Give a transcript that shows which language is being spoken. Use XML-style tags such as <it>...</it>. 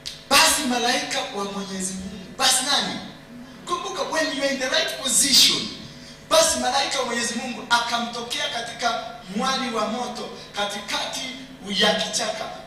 <sw>Basi malaika wa Mwenyezi Mungu. Basi nani? Kumbuka,</sw> <en>when you are in the right position.</en> <sw>Basi malaika wa Mwenyezi Mungu akamtokea katika mwali wa moto katikati ya kichaka.</sw>